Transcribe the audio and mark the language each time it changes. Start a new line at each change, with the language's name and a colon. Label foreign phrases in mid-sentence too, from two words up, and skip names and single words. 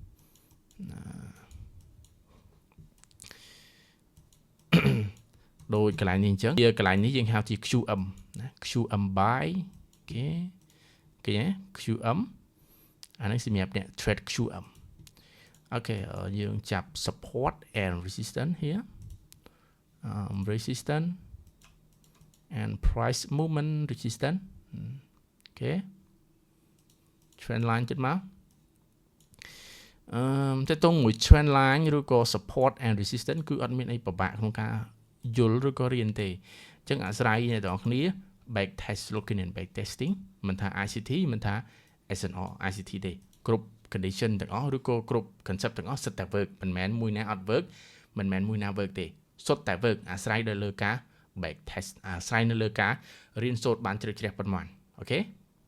Khmer: ដូចកន្លែងនេះអញ្ចឹងវាកន្លែងនេះយើងហៅជា QM ណា
English: QM buy
Khmer: គេឃើញទេ QM អានេះសម្រាប់អ្នក trade QM អូខេយើងចាប់
English: support and resistance here resistance and price movement
Khmer: resistance អូខេ
English: trend line
Khmer: ចិត្តមក ទៅតងមួយ
English: trend line
Khmer: ឬក៏
English: support and resistance
Khmer: គឺអត់មានអីពិបាកក្នុងការយល់ឬក៏រៀនទេអញ្ចឹងអាស្រ័យអ្នកទាំងអស់គ្នា
English: back test looking and back testing
Khmer: មិនថា ICT មិនថា S&R ICT ទេគ្រប់ condition ទាំងអស់ឬក៏គ្រប់ concept ទាំងអស់សុទ្ធតែ work មិនមែនមួយណាអត់ work មិនមែនមួយណា work ទេសុទ្ធតែ work អាស្រ័យទៅលើការ
English: back test
Khmer: អាស្រ័យនៅលើការរៀនសូត្របានជ្រៅជ្រះប៉ុន្មានអូខេ